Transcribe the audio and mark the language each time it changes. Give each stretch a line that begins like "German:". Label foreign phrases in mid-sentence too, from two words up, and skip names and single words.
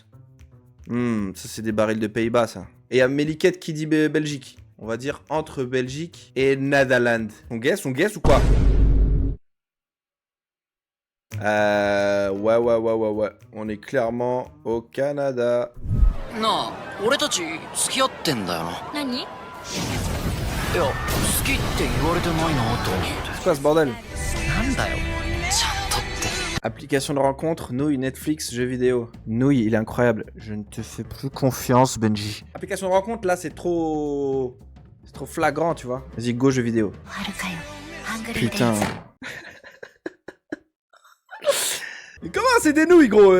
French: Ça, c'est des barils de Pays-Bas, ça. Et il y a Méliquette qui dit Belgique. On va dire entre Belgique et Netherlands. On guesse ou quoi? Ouais. On est clairement au Canada. Non,
Japanese: 俺たち付き合ってんだよな。何？いや、好きって言われてないなと思って。
French: C'est quoi ce bordel?
Japanese: なんだよ。ちゃんとって。
French: Application de rencontre, nouille, Netflix, jeux vidéo. Nouille, il est incroyable. Je ne te fais plus confiance, Benji. Application de rencontre, là, c'est trop... C'est trop flagrant, tu vois. Vas-y, go, jeux vidéo. Putain. Mais comment c'est des nouilles, gros?